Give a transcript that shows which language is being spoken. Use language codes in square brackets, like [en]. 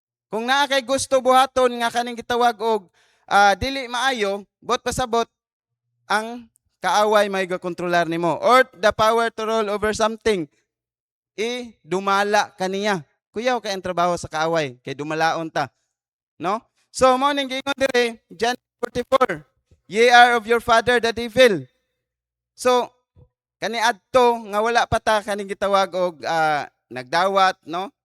[ceb] Kung naa kay gusto buhaton nga kaning gitawag og dili maayo, bot pasabot ang kaaway may gakontrolar nimo [en] or the power to rule over something. [ceb] Dumala kaniya. Kuyaw kay ang trabaho sa kaaway kay dumalaon ta. No? So mo ning giingon dire John 44. [en] Ye are of your father the devil. [ceb] So kani adto nga wala pa ta kaning gitawag og nagdawat, no?